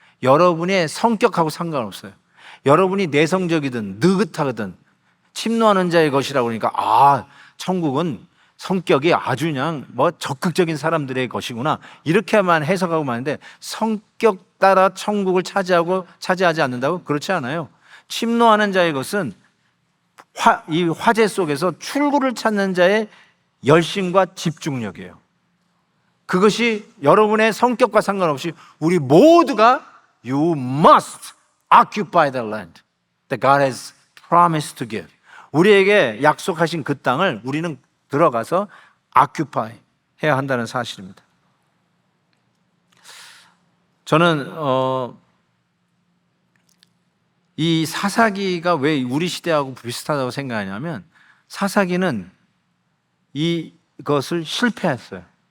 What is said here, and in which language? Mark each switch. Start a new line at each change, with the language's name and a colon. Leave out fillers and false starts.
Korean: 여러분의 성격하고 상관없어요. 여러분이 내성적이든 느긋하든 침노하는 자의 것이라고 그러니까 천국은 성격이 아주 그냥 뭐 적극적인 사람들의 것이구나 이렇게만 해석하고 마는데, 성격 따라 천국을 차지하지 않는다고? 그렇지 않아요. 침노하는 자의 것은 이 화재 속에서 출구를 찾는 자의 열심과 집중력이에요. 그것이 여러분의 성격과 상관없이 우리 모두가
English: You must occupy the land that God has promised to give.
Korean: 우리에게 약속하신 그 땅을 우리는 들어가서 occupy 해야 한다는 사실입니다. 저는 이 사사기가 왜 우리 시대하고 비슷하다고 생각하냐면, 사사기는 이것을 실패했어요.